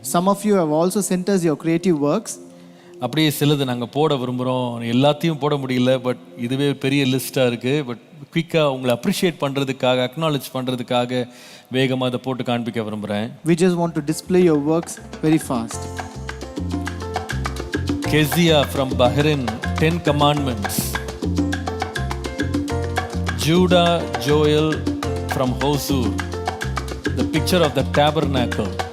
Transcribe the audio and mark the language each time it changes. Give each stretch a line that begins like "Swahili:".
English: Some of you have also sent us your creative works.
Tamil: அப்படியே சிலது நாங்கள் போட விரும்புகிறோம், எல்லாத்தையும் போட முடியல, பட் இதுவே பெரிய லிஸ்ட்டாக இருக்குது. பட் குயிக்காக உங்களை அப்ரிஷியேட் பண்ணுறதுக்காக, அக்னாலேஜ் பண்ணுறதுக்காக வேகமாக அதை போட்டு காண்பிக்க விரும்புகிறேன்.
English: We just want to display your works very fast. Kezia from Bahrain, 10 Commandments. Judah Joel from Hosur, the picture of the tabernacle.